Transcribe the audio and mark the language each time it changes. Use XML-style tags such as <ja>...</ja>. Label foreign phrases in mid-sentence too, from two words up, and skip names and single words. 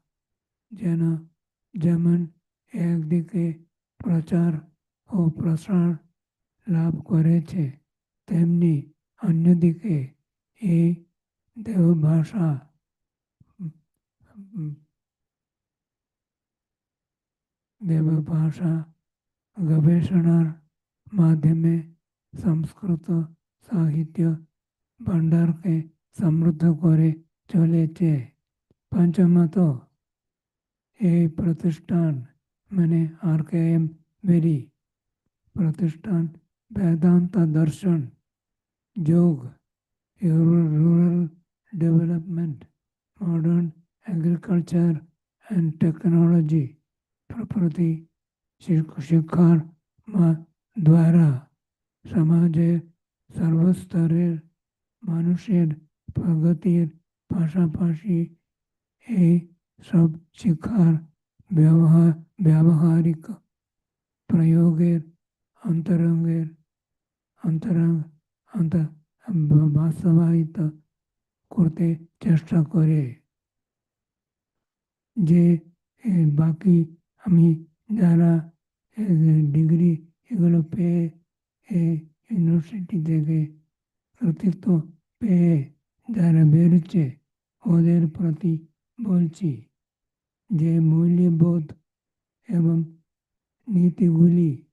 <bn>যেমন একদিকে প্রচার ও প্রসার লাভ করেছে, তেমনি অন্যদিকে এই দেবভাষা গবেষণার মাধ্যমে সংস্কৃত সাহিত্য ভাণ্ডারকে সমৃদ্ধ করে চলেছে। পঞ্চমত, এই প্রতিষ্ঠান মানে RKM বেরি প্রতিষ্ঠান</bn> <en>Vedanta Darshan, Yoga, rural development, modern agriculture and technology, property,</en> <bn>শিক্ষার দ্বারা সমাজে সর্বস্তরের মানুষের প্রগতির পাশাপাশি এই সব শিক্ষার ব্যবহারিক প্রয়োগের অন্তরঙ্গের বাস্তবায়িত করতে চেষ্টা করে যে বাকি আমি যারা ডিগ্রি এগুলো পেয়ে ইউনিভার্সিটি থেকে কর্তৃত্ব পেয়ে যারা বেরোচ্ছে ওদের প্রতি বলছি যে মূল্যবোধ এবং নীতিগুলি</bn>